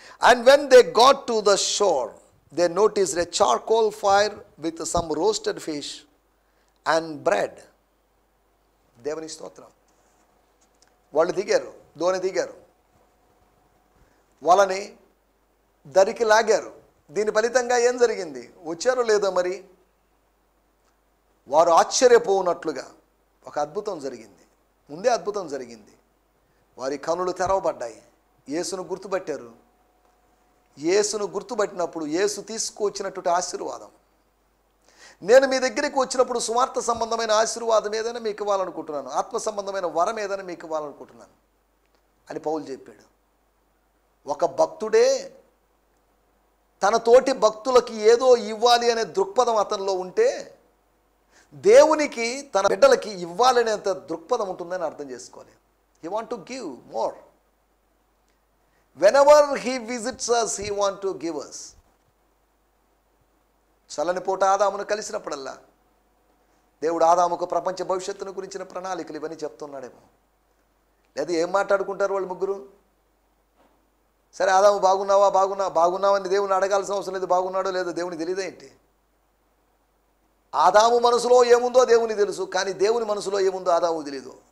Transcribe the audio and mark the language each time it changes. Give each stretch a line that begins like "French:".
English: And when they got to the shore, they noticed a charcoal fire with some roasted fish and bread.
Telugu: దేవుని స్తోత్రం. వాళ్ళు దిగారు, దోణి దిగారు, వాళ్ళని దరికి లాగారు. దీని ఫలితంగా ఏం జరిగింది? వచ్చారో లేదో మరి. వారు ఆశ్చర్యపోనట్లుగా ఒక అద్భుతం జరిగింది. ముందే అద్భుతం జరిగింది. వారి కనులు తెరవబడ్డాయి. యేసును గుర్తుపట్టారు. యేసును గుర్తుపట్టినప్పుడు యేసు తీసుకువచ్చినటువంటి ఆశీర్వాదం, నేను మీ దగ్గరికి వచ్చినప్పుడు సువార్త సంబంధమైన ఆశీర్వాదం ఏదైనా మీకు ఇవ్వాలనుకుంటున్నాను, ఆత్మ సంబంధమైన వరం ఏదైనా మీకు ఇవ్వాలనుకుంటున్నాను అని పౌలు చెప్పాడు. ఒక భక్తుడే తన తోటి భక్తులకి ఏదో ఇవ్వాలి అనే దృక్పథం అతనిలో ఉంటే దేవునికి తన బిడ్డలకి ఇవ్వాలనేంత దృక్పథం ఉంటుందని అర్థం చేసుకోవాలి.
English: He want to give more. Whenever he visits us, he want to give us.
Telugu: చల్లని పూట ఆదామును కలిసినప్పుడల్లా దేవుడు ఆదాముకు ప్రపంచ భవిష్యత్తును గురించిన ప్రణాళికలు ఇవన్నీ చెప్తున్నాడేమో. లేదా ఏం మాట్లాడుకుంటారు వాళ్ళు ముగ్గురు? సరే ఆదాము బాగున్నావని దేవుని అడగాల్సిన అవసరం లేదు. బాగున్నాడో లేదో దేవునికి తెలియదా ఏంటి? ఆదాము మనసులో ఏముందో దేవునికి తెలుసు, కానీ దేవుని మనసులో ఏముందో ఆదాము తెలియదు.